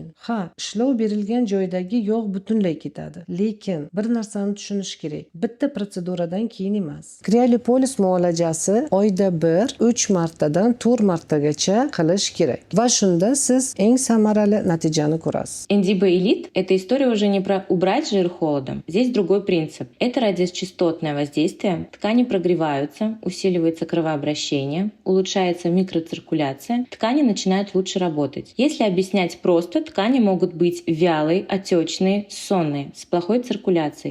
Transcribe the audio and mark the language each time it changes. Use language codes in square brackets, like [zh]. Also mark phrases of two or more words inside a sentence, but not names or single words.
[uz] Ha, ishlov berilgan joydagi yog' butunlay ketadi. Lekin bir narsani tushunish kerak. Bitta protseduradan keyin emas. Kriolipolis muolajasi oyda 3 martadan 4 martagacha qilish kerak. Va shunda siz eng samarali natijani ko'rasiz. [ru] Индиго Элит – это история уже не про убрать жир холодом. Здесь другой принцип. Это радиочастотное воздействие. Ткани прогреваются, усиливается кровообращение, улучшается микроциркуляция. Ткани начинают лучше работать. Если объяснять просто, ткани могут быть вялые, отечные, сонные, с плохой циркуляцией.